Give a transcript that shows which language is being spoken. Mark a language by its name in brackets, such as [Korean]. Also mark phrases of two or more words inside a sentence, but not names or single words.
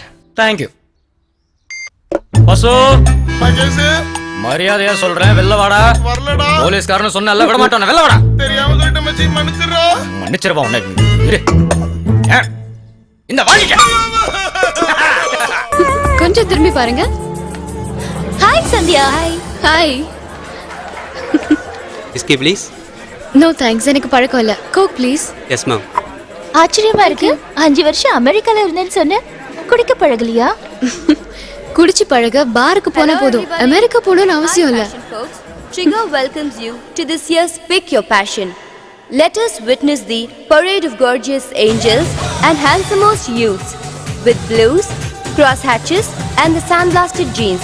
[Tamil] தேங்க்யூ. பசு மரியாதையா சொல்றேன், வெளில வாடா. வரலடா. போலீஸ்காரன்னு சொன்ன விட மாட்டானே, வெளில வாடா. தெரியாம சொல்லிட்ட மச்சி, மன்னிச்சிடுறா. மன்னிச்சிருப்பா உன்னை. இரு. இந்த வாங்கிக்க. கொஞ்சம் திரும்பி பாருங்க. ஹாய் சந்தியா. ஹாய். [Hindi] इसके प्लीज. [English] no thanks, [Tamil] எனக்கு பழக்கம் இல்ல. கோக் ப்ளீஸ். [English] yes ma'am. [Tamil] ஆச்சரியமா இருக்கு, 5 வருஷம் அமெரிக்கால இருந்தேன்னு சொன்ன, குடிக்க பழகலையா? குடிச்சு பழக பாருக்கு போனா போதும், அமெரிக்கா போகணும்னு அவசியம் இல்ல. [English] Trigger welcomes you to this year's Pick Your Passion. Let us witness the parade of gorgeous angels and handsomest youths with blues, crosshatches and the sandblasted jeans.